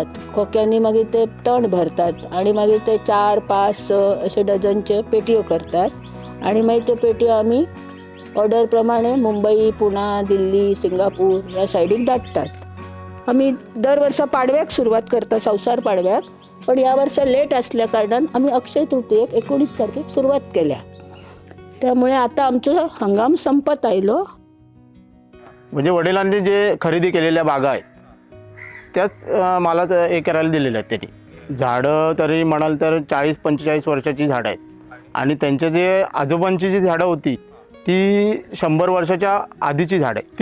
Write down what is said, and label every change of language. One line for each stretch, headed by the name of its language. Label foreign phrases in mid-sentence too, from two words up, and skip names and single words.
Konkani: खोक्यांनी मागीर ते तण भरतात आणि मागीर ते 4, 5, 6 अशे डझनचे पेटयो करतात आणि मागीर त्यो पेटयो आमी ऑर्डर प्रमाणे मुंबई, पुणा, दिल्ली, सिंगापूर ह्या सायडीक धाडटात. आमी दर वर्सा पाडव्याक सुरवात करता, संवसार पाडव्याक. पण ह्या वर्सा लेट असल्या कारणान आमी अक्षय तृतीयेक 19 तारखेक सुरवात केल्या. त्यामुळे आता आमचो हंगाम संपत आयलो.
Marathi: म्हणजे वडिलांनी जे खरेदी केलेल्या बागा आहेत त्याच मालाच हे करायला दिलेल्या आहेत त्यांनी. झाडं तरी म्हणाल तर 40-45 वर्षाची झाडं आहेत आणि त्यांच्या जे आजोबांची जी झाडं होती ती 100 वर्षाच्या आधीची झाडं आहे.